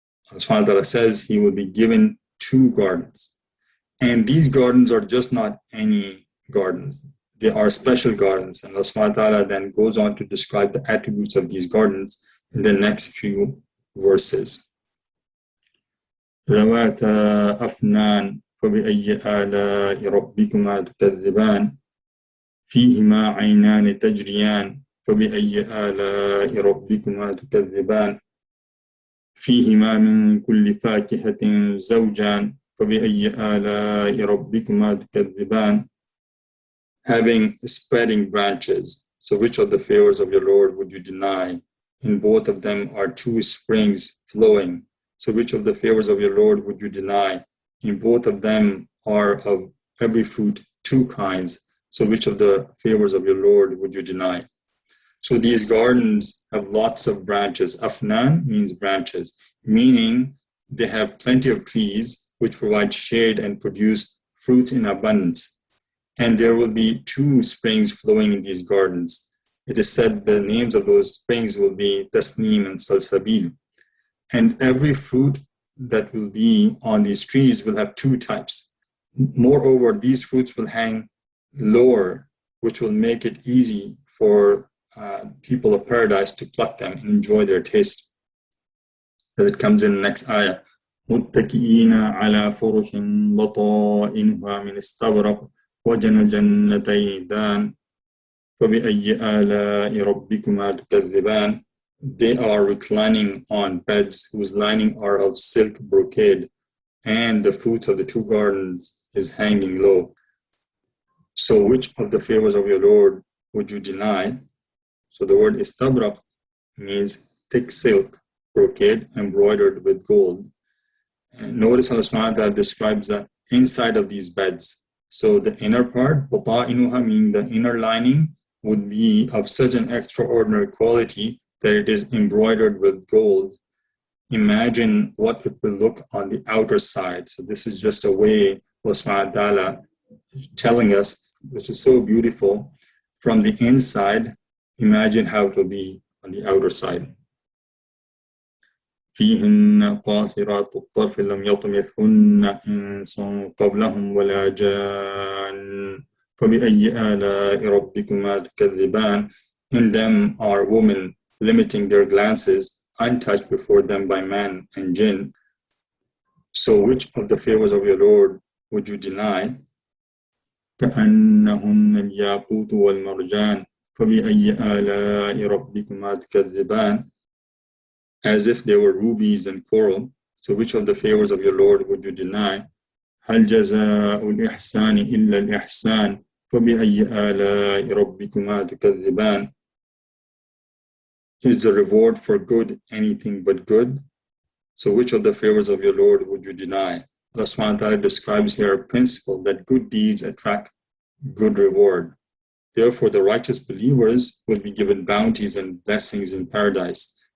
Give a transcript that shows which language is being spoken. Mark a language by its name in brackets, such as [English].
[English] Allah subhanahu wa ta'ala says he will be given 2 gardens. And these gardens are just not any gardens. They are special gardens. And Allah subhanahu wa ta'ala then goes on to describe the attributes of these gardens in the next few verses. [Arabic] ذواتا أفنان فبأي آلاء ربكما تكذبان فيهما عينان تجريان فبأي آلاء ربكما تكذبان فيهما من كل فاكهة زوجان فبأي آلاء ربكما تكذبان. [English] Having spreading branches, so which of the favors of your Lord would you deny? In both of them are 2 springs flowing. So which of the favors of your Lord would you deny? In both of them are of every fruit 2 kinds. So which of the favors of your Lord would you deny? So these gardens have lots of branches. Afnan means branches, meaning they have plenty of trees which provide shade and produce fruit in abundance. And there will be 2 springs flowing in these gardens. It is said the names of those springs will be Tasneem and Salsabil. And every fruit that will be on these trees will have 2 types. Moreover, these fruits will hang lower, which will make it easy for people of paradise to pluck them and enjoy their taste. As it comes in the next ayah, [Arabic] مُتَّكِئِينَ عَلَى فُرُشٍ بَطَائِنُهَا مِنْ اسْتَبْرَقٍ وَجَنَى الْجَنَّتَيْنِ دَانٍ فَبِأَيِّ آلَاءِ رَبِّكُمَا تُكَذِّبَانِ. [English] They are reclining on beds whose lining are of silk brocade, and the fruits of the 2 gardens is hanging low. So which of the favors of your Lord would you deny? So the word istabraq means thick silk, brocade, embroidered with gold. And notice Allah subhanahu wa ta'ala describes the inside of these beds. So the inner part, bata'inuha, meaning the inner lining, would be of such an extraordinary quality that it is embroidered with gold. Imagine what it will look on the outer side. So this is just a way Allah subhanahu wa ta'ala telling us, which is so beautiful, from the inside, imagine how it will be on the outer side. [Arabic] فيهن قاصرات الطرف لم يطمثهن إنس قبلهم ولا جان فبأي آلاء ربكما تكذبان. [English] In them are women limiting their glances, untouched before them by man and jinn. So which of the favors of your Lord would you deny? [Arabic] كأنهن الياقوت والمرجان فبأي آلاء ربكما تكذبان. [English] As if they were rubies and coral. So which of the favors of your Lord would you deny? [Arabic] هل جزاء الإحسان إلا الإحسان فبأي آلاء ربكما تكذبان. [English] Is the reward for good anything but good? So which of the favors of your Lord would you deny? Allah subhanahu wa ta'ala describes here a principle that good deeds attract good reward. Therefore, the righteous believers will be given bounties and blessings in paradise.